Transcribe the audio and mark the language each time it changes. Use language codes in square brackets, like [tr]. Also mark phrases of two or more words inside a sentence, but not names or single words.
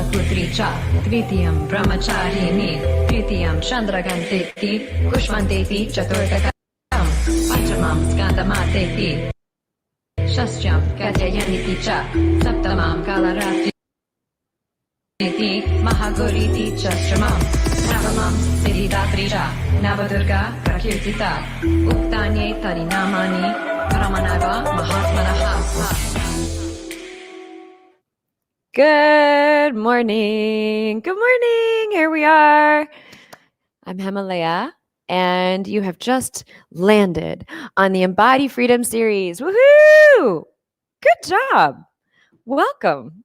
[sa] Tricha, Tritiyam Brahmacharini, Tritiyam Chandraganteti, Kushmanteti, Chaturtakam, Pachamam Skandamateti, Shastyam Katyayaniti Cha, Saptamam Kalarati, Mahaguriti Chastramam, Navamam Siddhidatricha, Navadurga Prakirtita, Uktanye Tarinamani, Paramanava Mahatmanaha. [en] Good morning. Good morning. Here we are. I'm Himalaya, and you have just landed on the Embody Freedom series. Woohoo! Good job. Welcome.